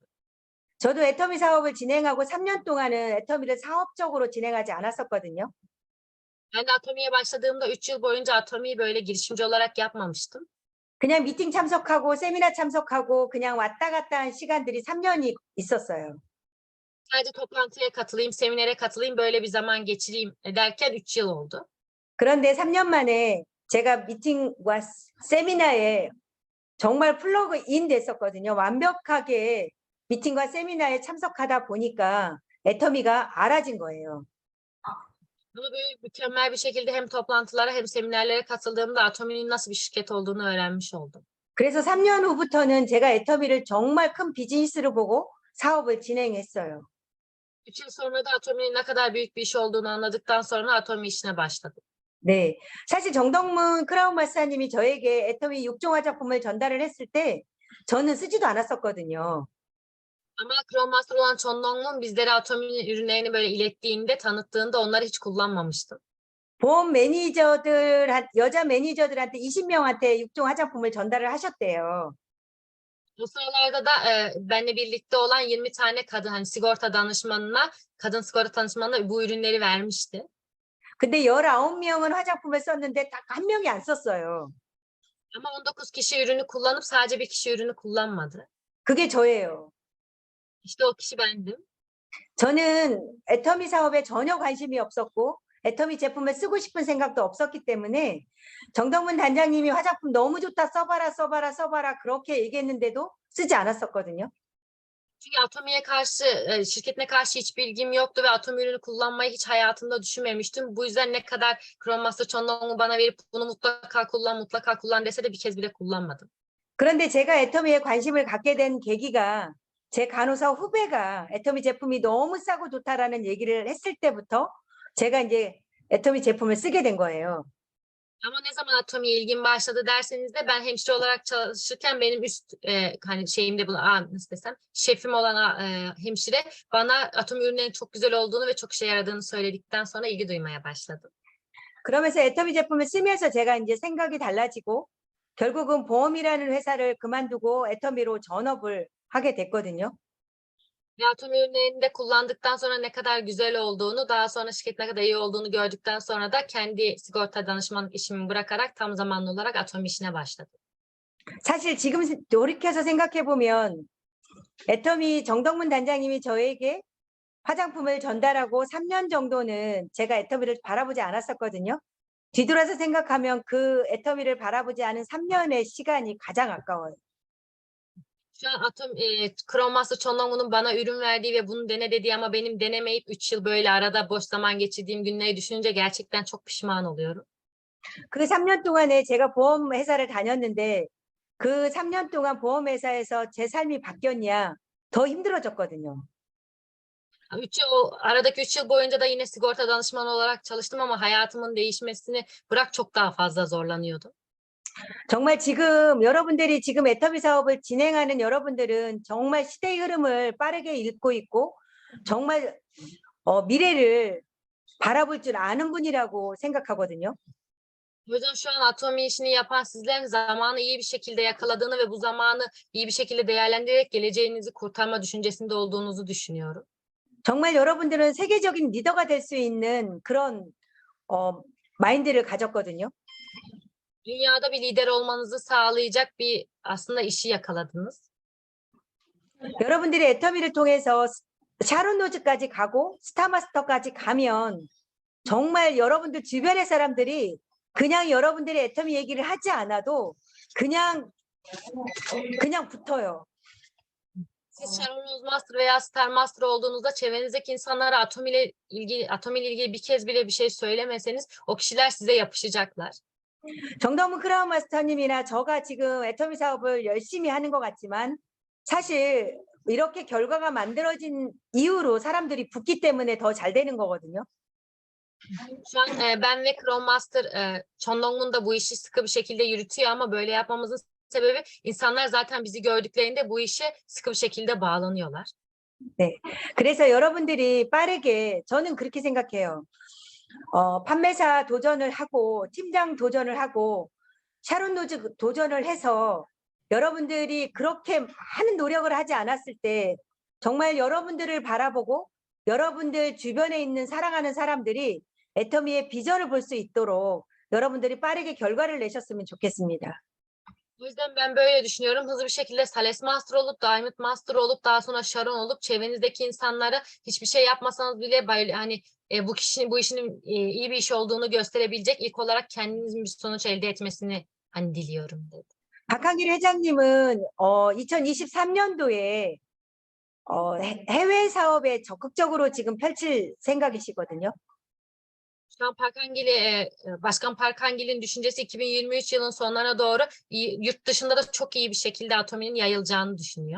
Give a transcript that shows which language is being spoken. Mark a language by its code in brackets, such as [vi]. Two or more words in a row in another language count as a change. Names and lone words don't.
[ko] 저도 애터미 사업을 진행하고 3년 동안은 애터미를 사업적으로 진행하지 않았었거든요. [tr] Ben de Atomi'ye başladığımda 3 yıl boyunca Atomi'yi böyle girişimci olarak yapmamıştım. [ko] 그냥 미팅 참석하고 세미나 참석하고 그냥 왔다 갔다 한 시간들이 3년이 있었어요. [tr] Sadece toplantıya katılayım, seminere katılayım, böyle bir zaman geçireyim derken 3 yıl oldu. [ko] 그런데 3년 만에 제가 미팅과 세미나에 정말 플러그인 됐었거든요. 완벽하게 미팅과 세미나에 참석하다 보니까 애터미가 알아진 거예요. [tr] Ama böyle mükemmel bir şekilde hem toplantılara hem seminerlere katıldığımda Atomi'nin nasıl bir şirket olduğunu öğrenmiş oldum. [ko] 그래서 3년 후부터는 제가 애터미를 정말 큰 비즈니스로 보고 사업을 진행했어요. [tr] 3 yıl sonra da Atomi'nin ne kadar büyük bir iş olduğunu anladıktan sonra Atomi işine başladım. [ko] 네, 사실 정덕문 크라운 마스터님이 저에게 애터미 6종 화장품을 전달을 했을 때 저는 쓰지도 않았었거든요. [tr] Ama Chrome Master olan Chon Dong-mun bizlere Atomi'nin ürünlerini böyle ilettiğinde, tanıttığında onları hiç kullanmamıştım. [ko] 보험 여자 매니저들한테 20명한테 6종 화장품을 전달을 하셨대요. [tr] Bu sıralarda da benimle birlikte olan 20 tane kadın hani kadın sigorta danışmanına bu ürünleri vermişti. [ko] 근데 19명은 화장품을 썼는데 딱 한 명이 안 썼어요. [tr] Ama 19 kişi ürünü kullanıp sadece bir kişi ürünü kullanmadı. [ko] 그게 저예요. [tr] İşte o kişi bendim. [ko] 저는 애터미 사업에 전혀 관심이 없었고 애터미 제품을 쓰고 싶은 생각도 없었기 때문에 정덕문 단장님이 화장품 너무 좋다 써봐라 그렇게 얘기했는데도 쓰지 않았었거든요. [tr] Çünkü Atomi'ye karşı, şirketine karşı hiç bilgim yoktu ve Atomi ürünü kullanmayı hiç hayatımda düşünmemiştim. Bu yüzden ne kadar Chrome Master Chon Dong-mu bana verip bunu mutlaka kullan dese de bir kez bile kullanmadım. [ko] 그런데 제가 애터미에 관심을 갖게 된 계기가 제 간호사 후배가 애터미 제품이 너무 싸고 좋다라는 얘기를 했을 때부터 제가 이제 애터미 제품을 쓰게 된 거예요. [tr] Ama ne zaman Atomi'ye ilgim başladı derseniz de ben hemşire olarak çalışırken benim üst hani şeyimde nasıl desem şefim olan hemşire bana Atomi ürünlerinin çok güzel olduğunu ve çok işe yaradığını söyledikten sonra ilgi duymaya başladım. [ko] 그러면서 애터미 제품을 쓰면서 제가 이제 생각이 달라지고 결국은 보험이라는 회사를 kımandugo 애터미로 전업을 ha게 됐거든요. [tr] Ve atom ürünlerini de kullandıktan sonra ne kadar güzel olduğunu, daha sonra şirket ne kadar iyi olduğunu gördükten sonra da kendi sigorta danışmanlık işimi bırakarak tam zamanlı olarak atom işine başladım. [ko] 사실 지금 돌이켜서 생각해 보면 애터미 정덕문 단장님이 저에게 화장품을 전달하고 3년 정도는 제가 애터미를 바라보지 않았었거든요. 뒤돌아서 생각하면 그 애터미를 바라보지 않은 3년의 시간이 가장 아까워요. [tr] Şu an Chrome Master Chonlong'un bana ürün verdiği ve bunu dene dediği ama benim denemeyip 3 yıl böyle arada boş zaman geçirdiğim günleri düşününce gerçekten çok pişman oluyorum. [ko] 그 3년 동안에 제가 보험 회사를 다녔는데 그 3년 동안 보험 회사에서 제 삶이 바뀌었냐? 더 힘들어졌거든요. [tr] Aradaki 3 yıl boyunca da yine sigorta danışmanı olarak çalıştım ama hayatımın değişmesini bırak çok daha fazla zorlanıyordum. [ko] 정말 지금 여러분들이 지금 애터미 사업을 진행하는 여러분들은 정말 시대의 흐름을 빠르게 읽고 있고 정말 미래를 바라볼 줄 아는 분이라고 생각하거든요. [tr] O yüzden şu an atomi işini yapan sizlerin zamanı iyi bir şekilde yakaladığını ve bu zamanı iyi bir şekilde değerlendirerek geleceğinizi kurtarma düşüncesinde olduğunuzu düşünüyorum. [ko] 정말 여러분들은 세계적인 리더가 될 수 있는 그런 마인드를 가졌거든요. [tr] Dünyada bir lider olmanızı sağlayacak bir aslında işi yakaladınız. [ko] 여러분들이 애터미를 통해서 샤론 노즈까지 가고 스타마스터까지 가면 정말 여러분들 주변의 사람들이 그냥 여러분들이 애터미 얘기를 하지 않아도 그냥 붙어요. [tr] Siz Sharon Rose Master veya Star Master olduğunuzda çevrenizdeki insanlara atomiyle ilgili bir kez bile bir şey söylemeseniz o kişiler size yapışacaklar. [ko] 정덕문 크라운 마스터님이나 저가 지금 애터미 사업을 열심히 하는 것 같지만 사실 이렇게 결과가 만들어진 이후로 사람들이 붙기 때문에 더 잘 되는 거거든요. [tr] Şu an ben ve Chrome Master Chonlong'un da bu işi sıkı bir şekilde yürütüyor ama böyle yapmamızın sebebi insanlar zaten bizi gördüklerinde bu işe sıkı bir şekilde bağlanıyorlar. [ko] 그래서 여러분들이 빠르게 저는 그렇게 생각해요. 판매사 도전을 하고 팀장 도전을 하고 샤론 노즈 도전을 해서 여러분들이 그렇게 많은 노력을 하지 않았을 때 정말 여러분들을 바라보고 여러분들 주변에 있는 사랑하는 사람들이 애터미의 비전을 볼 수 있도록 여러분들이 빠르게 결과를 내셨으면 좋겠습니다. [tr] O yüzden ben böyle düşünüyorum. Hızlı bir şekilde Sales Master olup, Diamond Master olup, daha sonra Sharon olup, çevrenizdeki insanlara hiçbir şey yapmasanız bile hani bu işin iyi bir iş olduğunu gösterebilecek ilk olarak kendinizin bir sonuç elde etmesini hani diliyorum dedi. [ko] 박한길 회장님은 2023년도에 해외 사업에 적극적으로 지금 펼칠 생각이시거든요. [tr] Şu an Başkan Parkangil'in düşüncesi 2023 yılın sonlarına doğru yurt dışında da çok iyi bir şekilde atominin yayılacağını düşünüyor.